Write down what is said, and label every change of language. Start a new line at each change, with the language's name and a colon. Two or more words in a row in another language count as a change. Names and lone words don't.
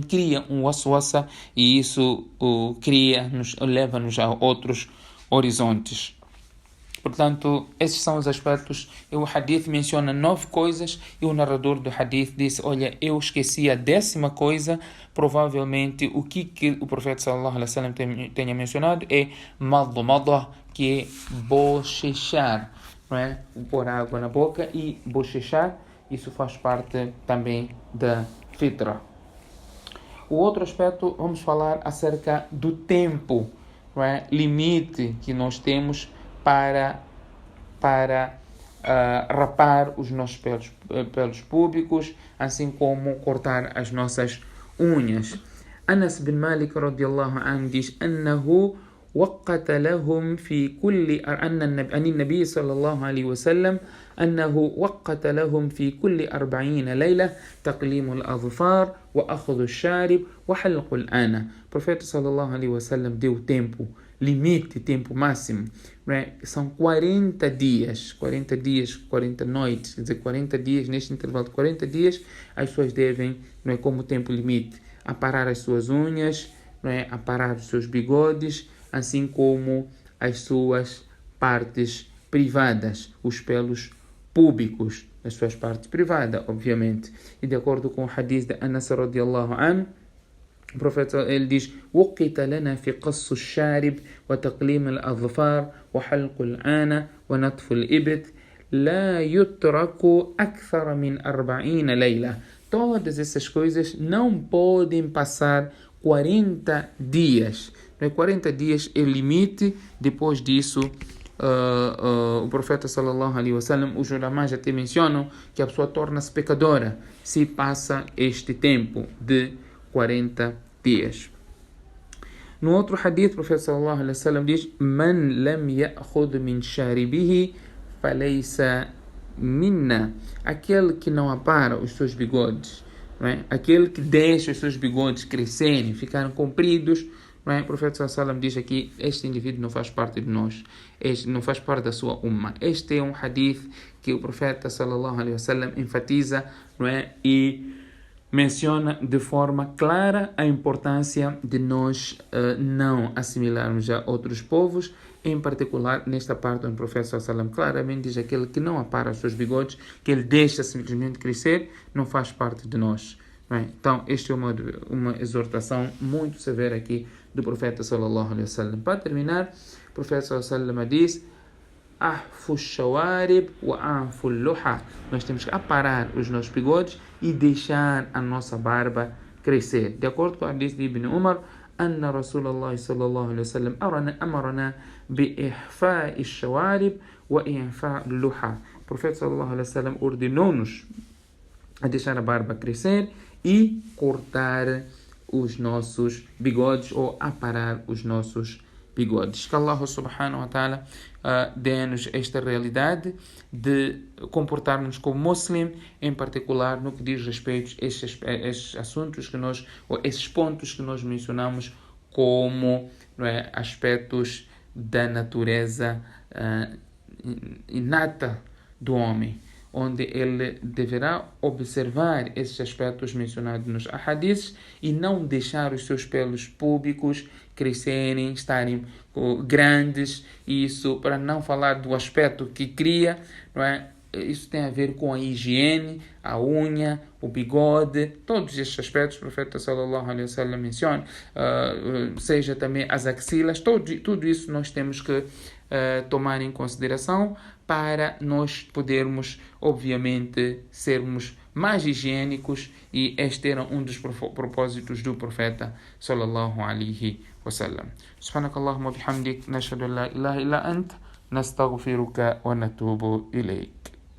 Portuguese: Cria um waswasa, e isso leva-nos a outros horizontes. Portanto, esses são os aspectos. O hadith menciona 9 coisas e o narrador do hadith disse: olha, eu esqueci a 10ª coisa. Provavelmente o que o profeta
Arabic: صلى الله عليه وسلم
Portuguese: tenha mencionado é madda, que é bochechar, não é? Pôr água na boca e bochechar. Isso faz parte também da fitra. O outro aspecto, vamos falar acerca do tempo, não é? Limite que nós temos para rapar os nossos pelos púbicos, assim como cortar as nossas unhas.
Arabic: أنس بن مالك رضي الله عنه diz: أنه وقت لهم في كل عن النبي صلى الله عليه وسلم أنه وقت لهم في كل 40 ليلة تقليم الأظفار وأخذ الشارب وحلق الآنة.
Portuguese: Profeta
Arabic: صلى الله عليه وسلم
Portuguese: deu tempo limite, tempo máximo, né? São 40 dias, 40 noites, quer dizer, 40 dias, neste intervalo de 40 dias, as pessoas devem, não é, como tempo limite, aparar as suas unhas, não é, aparar os seus bigodes, assim como as suas partes privadas, os pelos púbicos, as suas partes privadas, obviamente. E de acordo com o hadith de Anas
Arabic: رضي الله عنه,
Portuguese: o profeta ele diz:
Arabic: وقت لنا في قص الشارب وتقليم الأظفار وحلق الآنة ونتف الإبط لا يترك أكثر من 40 ليلة.
Portuguese: Todas essas coisas não podem passar 40 dias. 40 dias é o limite. Depois disso, o profeta
Arabic: صلى الله عليه وسلم,
Portuguese: os ulamás até mencionam que a pessoa torna-se pecadora se passa este tempo de 40 dias. No outro hadith, o profeta
Arabic: صلى الله عليه وسلم
Portuguese: diz:
Arabic: من لم يأخذ من شاربه فليس منا.
Portuguese: Aquele que não apara os seus bigodes, não é? Aquele que deixa os seus bigodes crescerem, ficarem compridos, não é? O profeta
Arabic: صلى الله عليه وسلم
Portuguese: diz aqui: este indivíduo não faz parte de nós, este não faz parte da sua umma. Este é um hadith que o profeta
Arabic: صلى الله عليه وسلم
Portuguese: enfatiza, não é? E menciona de forma clara a importância de nós não assimilarmos a outros povos, em particular nesta parte onde o profeta
Arabic: صلى الله عليه وسلم
Portuguese: claramente diz: aquele que não apara os seus bigodes, que ele deixa simplesmente crescer, não faz parte de nós. Não é? Então, esta é uma exortação muito severa aqui do profeta
Arabic: صلى الله عليه وسلم.
Portuguese: Para terminar, o profeta
Arabic: صلى الله عليه وسلم
Portuguese: diz:
Arabic: أحفوا الشوارب وأعفوا اللحى.
Portuguese: Nós temos que aparar os nossos bigodes e deixar a nossa barba crescer. De acordo com a hadith de Ibn Umar,
Arabic: أن رسول الله صلى الله عليه وسلم أمرنا بإحفاء الشوارب وإعفاء اللحى.
Portuguese: O profeta
Arabic: صلى الله عليه وسلم
Portuguese: ordenou-nos a deixar a barba crescer e cortar os nossos bigodes ou aparar os nossos bigodes. Que Allah
Arabic: سبحانه وتعالى
Portuguese: dê-nos esta realidade de comportarmos como muslim, em particular no que diz respeito a estes assuntos que nós, ou esses pontos que nós mencionamos como, não é, aspectos da natureza inata do homem, onde ele deverá observar esses aspectos mencionados nos ahadiths e não deixar os seus pelos púbicos crescerem, estarem grandes. Isso, para não falar do aspecto que cria, não é? Isso tem a ver com a higiene, a unha, o bigode, todos estes aspectos o profeta
Arabic: صلى الله عليه وسلم
Portuguese: menciona, seja também as axilas, tudo isso nós temos que tomar em consideração para nós podermos, obviamente, sermos mais higiênicos, e este era um dos propósitos do profeta
Arabic: صلى الله عليه وسلم. سبحانك اللهم وبحمدك نشهد أن لا إله إلا أنت نستغفرك ونتوب إليك.